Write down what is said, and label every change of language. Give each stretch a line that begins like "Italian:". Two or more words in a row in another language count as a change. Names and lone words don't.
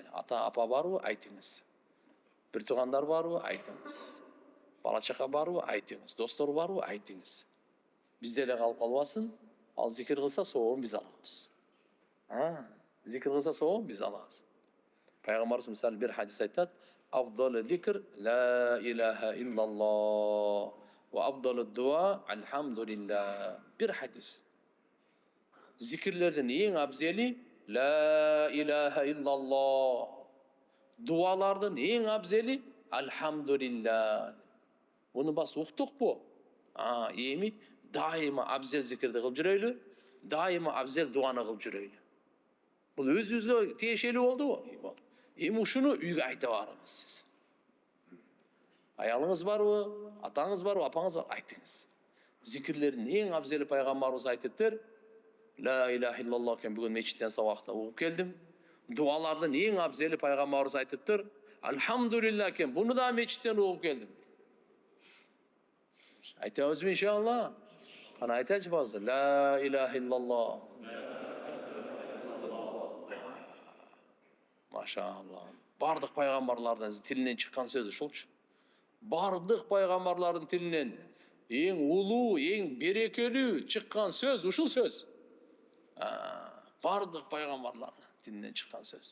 Kyrgyz: Ата, апа барбы? Айтыңыз. Бир туугандар барбы? Айтыңыз. Бала чака барбы? Айтыңыз. Достор барбы? Айтыңыз. Бизде эле калып калбасын. Ал зикир кылса сообун биз алабыз. Зикир кылса сообун биз алабыз. Пайгамбарыбыз мисалы бир хадис айтат:
Arabic: "أفضل الذكر لا إله إلا الله وأفضل الدعاء الحمد لله."
Kyrgyz: Бир хадис. Зикирлердин эң абзели
Arabic: لا إله إلا الله.
Kyrgyz: Дуалардын эң абзели алхамдулилlah. Буну бас уктукпу? Эми дайыма абзел зикирди кылып жүрөйлү, дайыма абзел дуаны кылып жүрөйлү. Бул өзүбүзгө тиешелүү болдубу? Эми ушуну үйгө айта барыңыз сиз. Аялыңыз барбы, атаңыз барбы, апаңыз барбы? Айтыңыз. Зикирлердин эң абзели пайгамбарыбыз айтыптыр.
Arabic: لا إله إلا الله
Kyrgyz: кен бүгүн мечиттен сабакта угуп келдим. Дуалардын эң абзели пайгамбарыбыз айтыптыр. Алхамдулилlah кен буну да мечиттен угуп келдим. Айтабызбы иншалла? Кана айтачы базы.
Arabic: لا إله إلا الله.
Kyrgyz: Машалла. Бардык пайгамбарлардын тилинен чыккан сөз ушулчу. Бардык пайгамбарлардын тилинен эң улуу, эң берекелүү чыккан сөз ушул сөз. Бардык пайгамбарлардын тилинен чыккан сөз.